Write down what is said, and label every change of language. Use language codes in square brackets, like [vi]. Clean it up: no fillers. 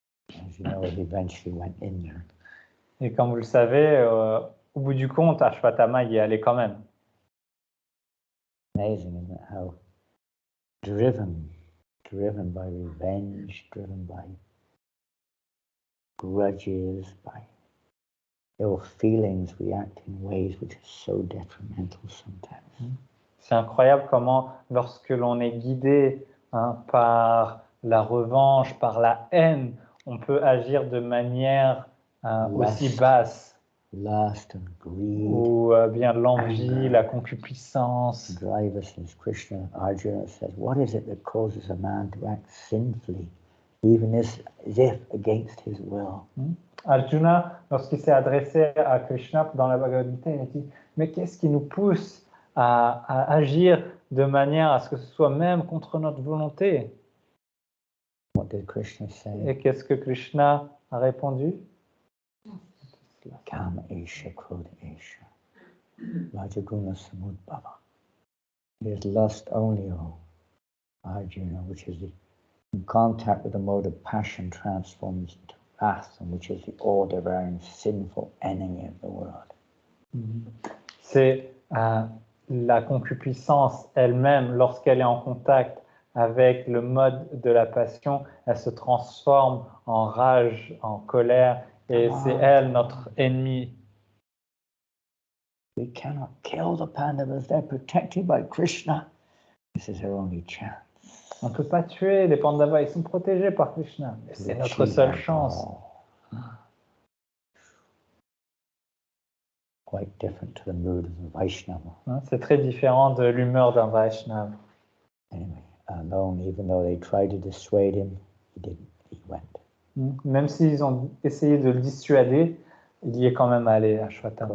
[en] As you know, it eventually went in there. [fr] Et comme vous le savez, au bout du compte, Ashwatthama y est allé quand même. [en] Amazing, isn't it? How driven by revenge, driven by grudges, by ill feelings, we act in ways which are so detrimental sometimes. [fr] C'est incroyable comment, lorsque l'on est guidé par la revanche, par la haine, on peut agir de manière aussi basse. [en] Lust and greed. [fr] Ou bien l'envie, la concupiscence. [en] Drive us, as Krishna, Arjuna says, what is it that causes a man to act sinfully, even as if against his will? [fr] Arjuna, lorsqu'il s'est adressé à Krishna dans la Bhagavad Gita, il a dit, mais qu'est-ce qui nous pousse à agir de manière à ce que ce soit même contre notre volonté? [en] What did Krishna say? [fr] Et qu'est-ce que Krishna a répondu? [sa] Kama Esha Krodha Esha Rajaguna Samudbhava. [en] It is lust only, O Arjuna, which is in contact with the mode of passion transforms into wrath, and which is the all-devouring sinful enemy of the world. [fr] C'est la concupiscence elle-même, lorsqu'elle est en contact avec le mode de la passion, elle se transforme en rage, en colère, et c'est elle notre ennemi. [en] We cannot kill the Pandavas, they're protected by Krishna. This is our only chance. [fr] On ne peut pas tuer les Pandavas, ils sont protégés par Krishna. C'est notre seule chance. [en] Quite different to the mood of the Vaishnava. [fr] C'est très différent de l'humeur d'un Vaishnava. [en] Anyway, alone, even though they tried to dissuade him, he didn't. He went. [fr] Même s'ils ont essayé de le dissuader, il y est quand même allé à Ashwatthama.